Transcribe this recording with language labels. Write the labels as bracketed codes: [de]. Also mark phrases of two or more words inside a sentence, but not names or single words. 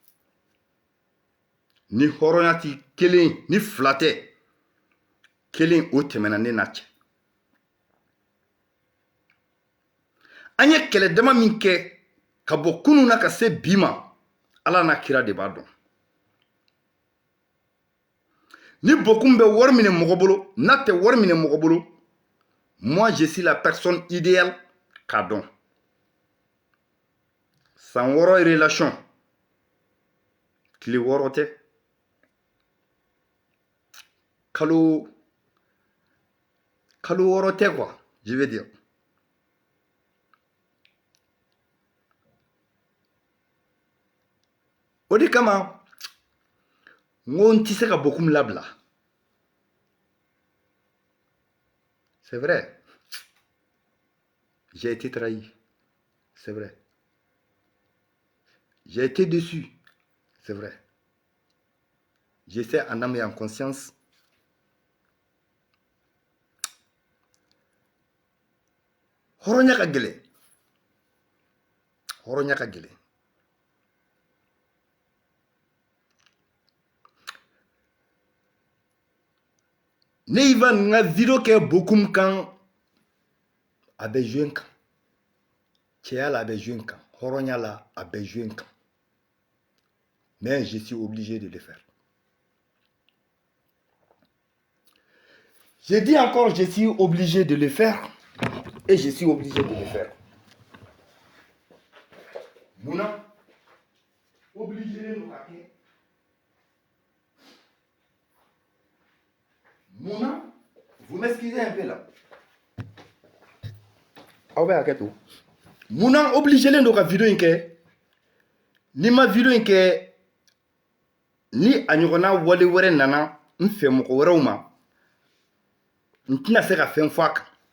[bm] ni hɔrɔnya ti kelen ni fila tɛ kelen o tɛmɛna ne n'a cɛ an ye kɛlɛ dama min kɛ ka bɔ kunun na ka se bi ma Ala n'a kira de b'a dɔn ni Bokum bɛ wari minɛ mɔgɔ bolo n'a tɛ wari minɛ mɔgɔ bolo [fr] moi je suis la personne idéale [bm] k'a dɔn san 6 relation tile 6 tɛ kalo 6 tɛ [fr] quoi je veux dire [bm] o de kama n ko n tɛ se ka Bokum labila [fr] c'est vrai j'ai été trahi c'est vrai j'ai été déçu c'est vrai je sais en âme et en conscience [bm] hɔrɔnya ka gɛlɛn hɔrɔnya ka gɛlɛn ne Ivan n ka video kɛ Bokum kan a bɛ jouer n kan cɛya la a bɛ jouer n kan hɔrɔnya la a bɛ jouer n kan [fr] mais je suis obligé de le faire je dis encore je suis obligé de le faire et je suis obligé de le faire [bm] munna obligé don ka kɛ munna [fr] vous m'excusez un peu là [bm] aw bɛ hakɛ to munna obligé don ka video in kɛ ni ma video in kɛ ni a ɲɔgɔnna wale wɛrɛ nana n fɛ mɔgɔ wɛrɛw ma n tɛna se ka fɛn fɔ a kan